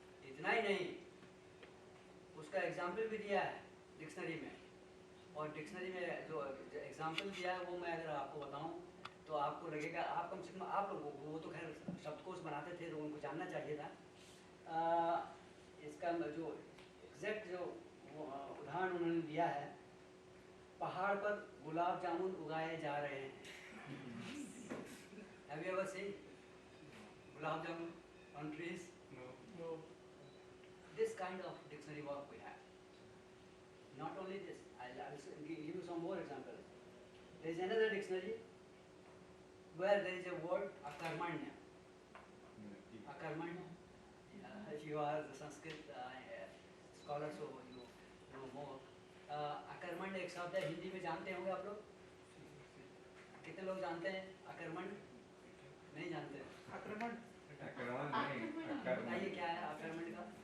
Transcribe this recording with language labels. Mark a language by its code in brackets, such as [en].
[hi] इतना ही नहीं, उसका एग्जाम्पल भी दिया है डिक्शनरी में, और डिक्शनरी में जो एग्जाम्पल दिया है वो मैं अगर आपको बताऊं तो आपको लगेगा, आप कम से कम आप लोगों को, वो तो खैर शब्दकोश बनाते थे तो उनको जानना चाहिए था। इसका जो एग्जैक्ट जो उदाहरण उन्होंने दिया है, पहाड़ पर गुलाब जामुन उगाए जा रहे हैं। [en] Have you ever seen gulab jamun on trees? No. This kind of dictionary work we have. Not only this, I'll give you some more examples. There is another dictionary where there is a word akarmanya. Akarmanya. You are the Sanskrit scholar, so you know more. [hi] अकर्मण्य एक शब्द है, हिंदी में जानते होंगे आप लोग? कितने लोग जानते हैं अकर्मण्य? नहीं जानते? आक्रमण नहीं, बताइए क्या है अकर्मण्य का?